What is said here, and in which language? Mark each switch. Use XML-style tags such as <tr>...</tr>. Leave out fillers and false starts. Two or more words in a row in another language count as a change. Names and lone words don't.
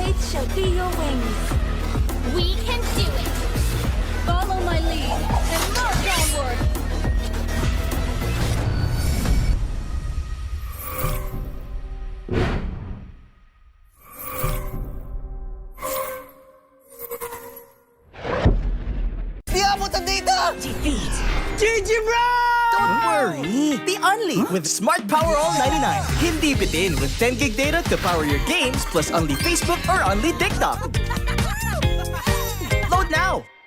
<en>shall be your wings. We can do it! Follow my lead and march onward!</en> <tl>Di abot ang data!</tl> <en>Defeat. GG, bro! Don't worry. The Only with Smart Power All 99.</en> <tl>Hindi bitin</tl> <en>with 10 gig data to power your games plus only Facebook or only TikTok. Load now.</en>